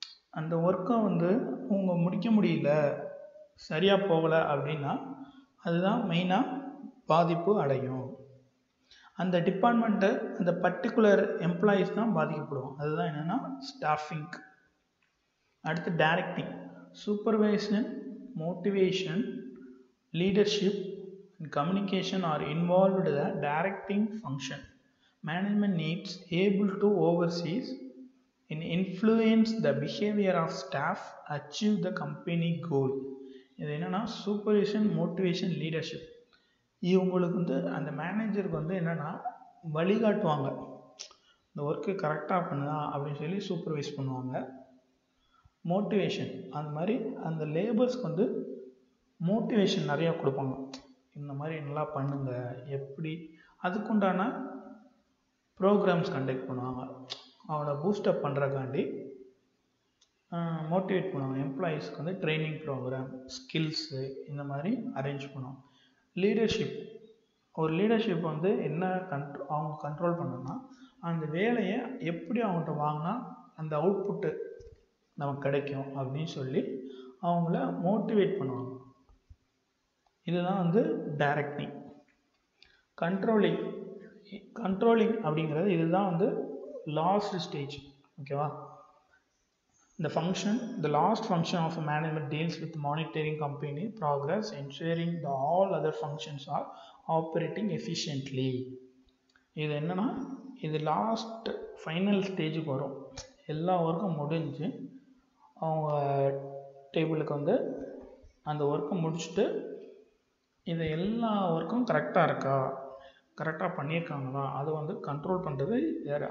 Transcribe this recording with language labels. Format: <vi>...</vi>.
<ta>அந்த ஒர்க்கை வந்து அவங்க முடிக்க முடியல, சரியாக போகலை அப்படின்னா அதுதான் மெயினாக பாதிப்பு அடையும். அந்த டிபார்ட்மெண்ட்டை அந்த பர்டிகுலர் எம்ப்ளாயீஸ் தான் பாதிக்கப்படுவோம். அதுதான் என்னென்னா ஸ்டாஃபிங். அடுத்து directing.</ta> <en>Supervision, motivation, leadership and communication are involved in the directing function. Management needs able to oversee and influence the behavior of staff, achieve the company goal.</en> <ta>இது என்னென்னா சூப்பர்விஷன், மோட்டிவேஷன், லீடர்ஷிப். இவங்களுக்கு வந்து அந்த மேனேஜருக்கு வந்து என்னென்னா வழிகாட்டுவாங்க, இந்த ஒர்க்கு கரெக்டாக பண்ணுதா அப்படின்னு சொல்லி சூப்பர்வைஸ் பண்ணுவாங்க. மோட்டிவேஷன், அந்த மாதிரி அந்த லேபர்ஸ்க்கு வந்து மோட்டிவேஷன் நிறையா கொடுப்பாங்க, இந்த மாதிரி நல்லா பண்ணுங்க, எப்படி அதுக்குண்டான ப்ரோக்ராம்ஸ் கண்டக்ட் பண்ணுவாங்க. அவனை பூஸ்டப் பண்ணுறக்காண்டி மோட்டிவேட் பண்ணுவாங்க. எம்ப்ளாயீஸ்க்கு வந்து ட்ரைனிங் ப்ரோக்ராம், ஸ்கில்ஸு இந்த மாதிரி அரேஞ்ச் பண்ணுவாங்க. லீடர்ஷிப். ஒரு லீடர்ஷிப் வந்து என்ன அவங்க கண்ட்ரோல் பண்ணணும்னா அந்த வேலையை எப்படி அவங்கள்ட்ட வாங்கினா அந்த அவுட்புட்டு நமக்கு கிடைக்கும் அப்படின்னு சொல்லி அவங்கள மோட்டிவேட் பண்ணுவாங்க. இதுதான் வந்து டைரக்டிங். கண்ட்ரோலிங். அப்படிங்கிறது இதுதான் வந்து லாஸ்ட் ஸ்டேஜ். ஓகேவா?</ta> <en>The last function of a management deals with monitoring company progress, ensuring that all other functions are operating efficiently.</en> <ta>இது என்னன்னா இது லாஸ்ட் ஃபைனல் ஸ்டேஜுக்கு வரும். எல்லா ஒர்க்கும் முடிஞ்சு அவங்க டேபிளுக்கு வந்து அந்த ஒர்க்கை முடிச்சுட்டு இது எல்லா ஒர்க்கும் கரெக்டாக இருக்கா, கரெக்டாக பண்ணியிருக்காங்களா, அதை வந்து கண்ட்ரோல் பண்ணுறது யார்?</ta>